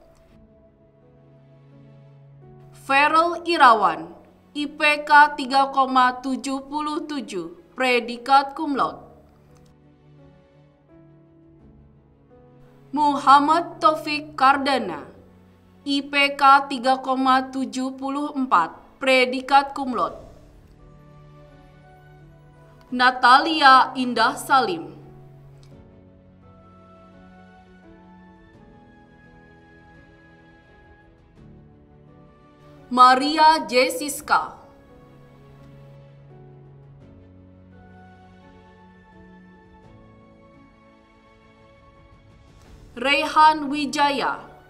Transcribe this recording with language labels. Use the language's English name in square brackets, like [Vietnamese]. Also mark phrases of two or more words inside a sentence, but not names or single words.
[Indonesian] Feral Irawan, IPK 3,77, predikat cum laude. Muhammad Taufik Kardana, IPK 3,74, predikat cum laude. Natalia Indah Salim, Maria Jessica, Rehan Wijaya,